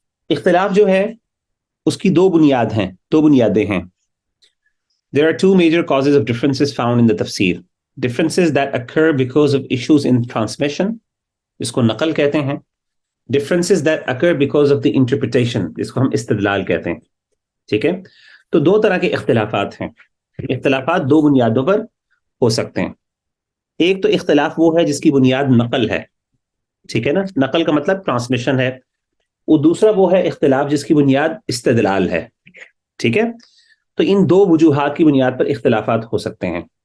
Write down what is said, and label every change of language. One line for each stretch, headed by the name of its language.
Urdu: اختلاف جو ہے اس کی دو بنیادیں ہیں.
English: There are two major causes of differences found in the tafsir. Differences that occur because of issues in transmission,
Urdu: جس کو نقل کہتے ہیں.
English: Differences that occur because of the interpretation,
Urdu: جس کو ہم استدلال کہتے ہیں. ٹھیک ہے، تو دو طرح کے اختلافات ہیں. اختلافات دو بنیادوں پر ہو سکتے ہیں. ایک تو اختلاف وہ ہے جس کی بنیاد نقل ہے. ٹھیک ہے نا، نقل کا مطلب ٹرانسمیشن ہے. وہ دوسرا وہ ہے اختلاف جس کی بنیاد استدلال ہے. ٹھیک ہے، تو ان دو وجوہات کی بنیاد پر اختلافات ہو سکتے ہیں.